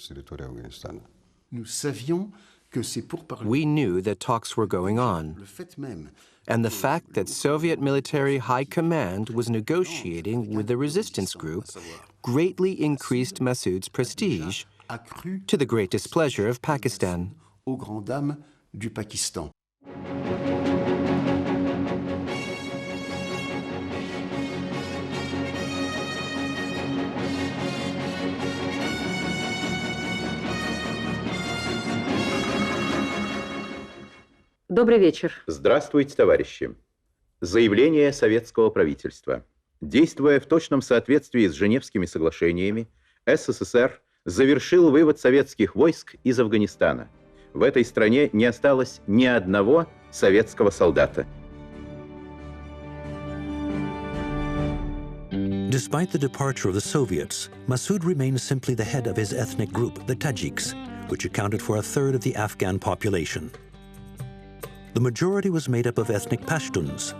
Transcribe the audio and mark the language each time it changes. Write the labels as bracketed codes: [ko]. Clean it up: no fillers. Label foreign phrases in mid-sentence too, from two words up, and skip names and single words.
[en] We knew that talks were going on, and the fact that Soviet military high command was negotiating with the resistance group greatly increased Massoud's prestige, to the great displeasure of Pakistan. [fr] Aux grandes dames du Pakistan. [ru] Добрый вечер. Здравствуйте, товарищи. Заявление советского правительства. Действуя в точном соответствии с Женевскими соглашениями, СССР завершил вывод советских войск из Афганистана. в этой стране не осталось ни одного советского солдата. [en] Despite the departure of the Soviets, Massoud remained simply the head of his ethnic group, the Tajiks, which accounted for a third of the Afghan population. The majority was made up of ethnic Pashtuns.